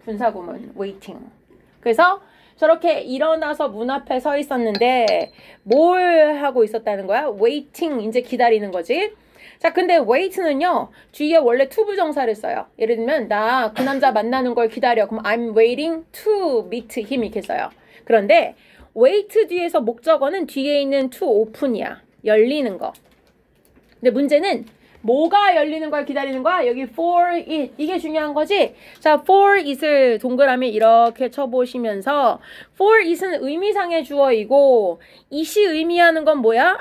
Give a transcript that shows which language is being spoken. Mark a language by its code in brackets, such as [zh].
[ko] 분사구문 waiting. 그래서 저렇게 일어나서 문 앞에 서 있었는데 뭘 하고 있었다는 거야? waiting 이제 기다리는 거지. 자, 근데 wait는요, 뒤에 원래 to 부정사를 써요. 예를 들면, 나 그 남자 만나는 걸 기다려. 그럼 [en] I'm waiting to meet him [ko] 이렇게 써요. 그런데 wait 뒤에서 목적어는 뒤에 있는 to open이야. 열리는 거. 근데 문제는 뭐가 열리는 걸 기다리는 거야? 여기 for it. 이게 중요한 거지? 자, for it을 동그라미 이렇게 쳐보시면서 for it은 의미상의 주어이고 it이 의미하는 건 뭐야?